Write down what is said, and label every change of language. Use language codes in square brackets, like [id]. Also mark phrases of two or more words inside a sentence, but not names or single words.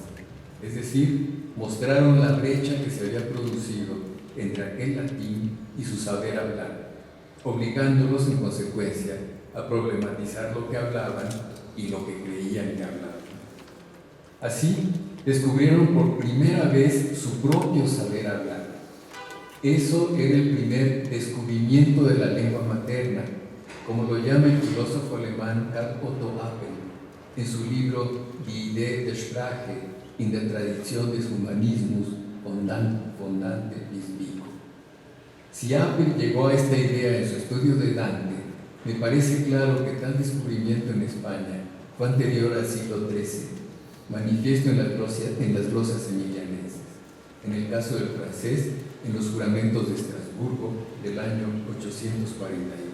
[es] Es decir, mostraron la brecha que se había producido entre aquel latín y su saber hablar, obligándolos en consecuencia a problematizar lo que hablaban y lo que creían que hablaban. Así, descubrieron por primera vez su propio saber hablar. Eso era el primer descubrimiento de la lengua materna, como lo llama el filósofo alemán Karl Otto Appel en su libro Die Idee der Sprache in der Tradition des Humanismus fondante bis Vico. Si Appel llegó a esta idea en su estudio de Dante, me parece claro que tal descubrimiento en España fue anterior al siglo XIII, manifiesto en las glosas emilianenses, en el caso del francés, en los juramentos de Estrasburgo del año 842.